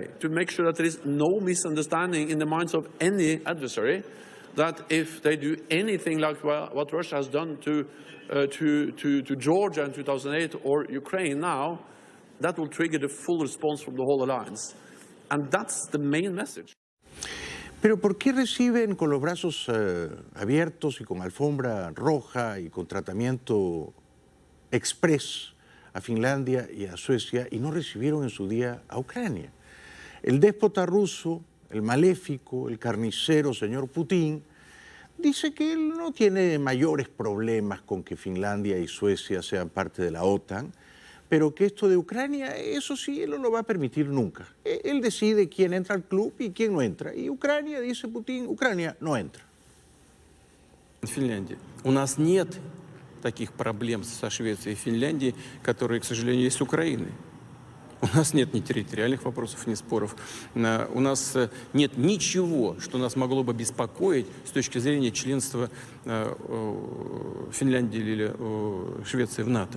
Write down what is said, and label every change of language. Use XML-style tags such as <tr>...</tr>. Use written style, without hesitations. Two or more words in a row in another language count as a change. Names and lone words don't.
<en>To make sure that there is no misunderstanding in the minds of any adversary, that if they do anything like what Russia has done to Georgia in 2008 or Ukraine now, that will trigger the full response from the whole alliance. And that's the main message.</en> <es>Pero ¿por qué reciben con los brazos abiertos y con alfombra roja y con tratamiento express a Finlandia y a Suecia y no recibieron en su día a Ucrania? El déspota ruso, el maléfico, el carnicero señor Putin, dice que él no tiene mayores problemas con que Finlandia y Suecia sean parte de la OTAN, pero que esto de Ucrania, eso sí, él no lo va a permitir nunca. Él decide quién entra al club y quién no entra. Y Ucrania, dice Putin, Ucrania no entra.</es> <ru>Финляндия. У нас нет таких проблем со Швецией и Финляндией, которые, к сожалению, есть с Украиной. У нас нет ни территориальных вопросов, ни споров. У нас нет ничего, что нас могло бы беспокоить с точки зрения членства Финляндии или Швеции в НАТО.</ru>